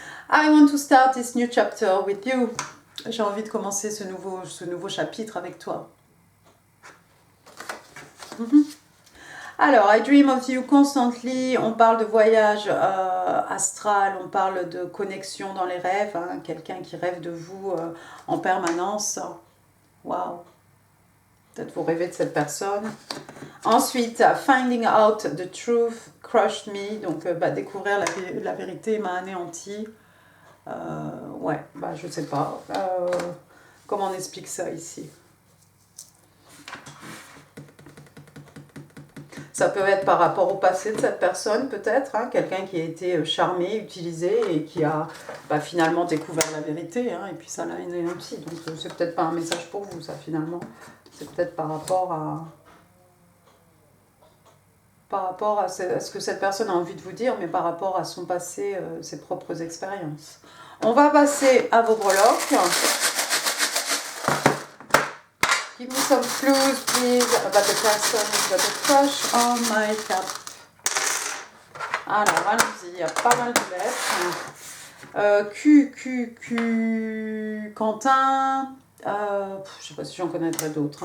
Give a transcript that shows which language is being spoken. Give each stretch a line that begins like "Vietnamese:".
English: I want to start this new chapter with you.
French: J'ai envie de commencer ce nouveau chapitre avec toi.
English: Alors, I dream of you constantly.
French: On parle de voyage astral, on parle de connexion dans les rêves. Hein, quelqu'un qui rêve de vous en permanence. Waouh. Peut-être vous rêvez de cette personne.
English: Ensuite, finding out the truth crushed me.
French: Donc, découvrir la vérité m'a anéanti. Ouais, je sais pas. Comment on explique ça ici? Ça peut être par rapport au passé de cette personne, peut-être, hein, quelqu'un qui a été charmé, utilisé et qui a finalement découvert la vérité, hein, et puis ça l'a anéanti. Donc c'est peut-être pas un message pour vous, ça finalement. C'est peut-être par rapport à ce que cette personne a envie de vous dire, mais par rapport à son passé, ses propres expériences. On va passer à vos breloques.
English: Give me some clues, please, about the person who's got a crush on my cap.
French: Alors, allons-y, il y a pas mal de lettres. Quentin. Je sais pas si j'en connaîtrais d'autres.